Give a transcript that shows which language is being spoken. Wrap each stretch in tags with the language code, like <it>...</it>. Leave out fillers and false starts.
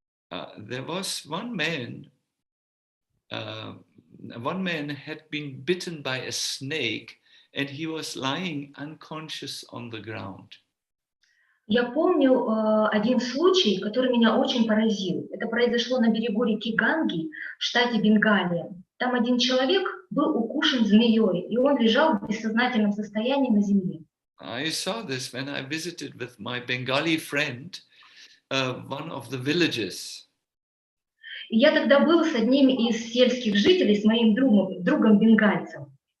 <en>There was one man. One man had been bitten by a snake, and he was lying unconscious on the ground.</en> <ru>Я помню один случай, который меня очень поразил. Это произошло на берегу реки Ганги в штате Бенгалия. Там один человек был укушен змеей, и он лежал в бессознательном состоянии на земле.</ru> <en>I saw this when I visited with my Bengali friend, one of the villages.</en> <ru>И я тогда был с одним из сельских жителей, с моим другом бенгальцем.</ru>